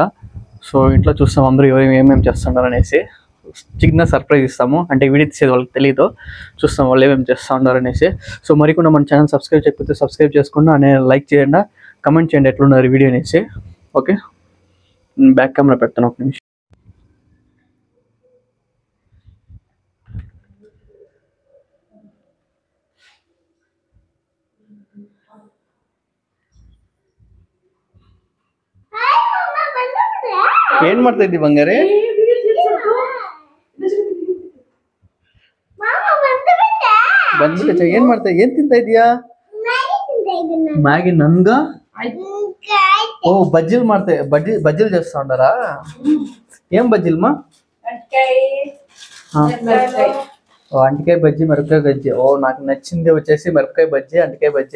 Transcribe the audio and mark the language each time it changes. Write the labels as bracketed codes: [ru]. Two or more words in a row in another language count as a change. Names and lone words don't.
[te] సో ఇంట్లో చూస్తాం అందరూ ఏమేమి చేస్తున్నారు అనేసి చిన్న సర్ప్రైజ్ ఇస్తాము. అంటే వీడియో తీసేది వాళ్ళకి తెలియదు, చూస్తాం వాళ్ళు ఏమేమి చేస్తూ ఉన్నారు అనేసి. సో మరికొండ మన ఛానల్ సబ్స్క్రైబ్ చేయకపోతే సబ్స్క్రైబ్ చేసుకుండా నేను లైక్ చేయండి, కమెంట్ చేయండి ఎట్లున్నారు వీడియో అనేసి. ఓకే, [en] back camera [te] పెడతాను ఒక నిమిషం. [kn] ಏನ್ ಮಾಡ್ತಾ ಇದ್ದಿ ಬಂಗಾರೆ? ಬಂದ್ಬಿಟ್ಟೆ. ಏನ್ ಮಾಡ್ತಾ ಏನ್ ತಿಂತಾ ಇದೀಯಾ? [te] మ్యాగీ నన్గా. ఓ బజ్జీలు ಮಾಡ್ತಾ బజ్జీలు చేస్తా ఉండారా? ఏం బజ్జీలు మా? అంటికాయ బజ్జీ, మిరపకాయ బజ్జీ. ఓ నాకు నచ్చింది వచ్చేసి మిరపకాయ బజ్జీ, అంటికాయ బజ్జీ.